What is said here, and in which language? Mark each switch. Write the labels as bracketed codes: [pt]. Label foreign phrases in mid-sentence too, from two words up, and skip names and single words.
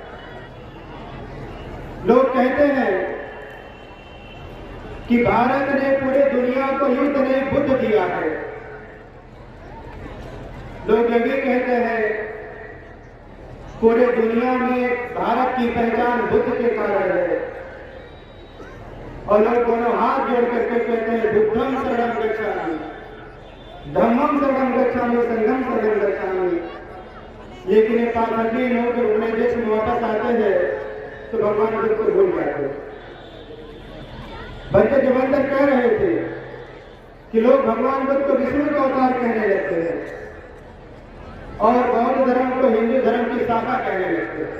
[hi] लोग कहते हैं कि भारत ने पूरे दुनिया को युद्ध नहीं बुद्ध दिया है। लोग ये भी कहते हैं पूरे दुनिया में भारत की पहचान बुद्ध के कारण है। और लोग दोनों हाथ जोड़ करके कहते हैं [pi] बुद्धम शरणं गच्छामि, धम्मम शरणं गच्छामि, संघम शरणं गच्छामि। [hi] लेकिन ये पाखंडी लोग जब अपने देश में वापस आते हैं तो भगवान बुद्ध को भूल जाते हैं। बंदे जबंदर कह रहे थे कि लोग भगवान बुद्ध को विष्णु का अवतार कहने लगते हैं और बौद्ध धर्म को हिंदू धर्म की शाखा कहने लगते हैं।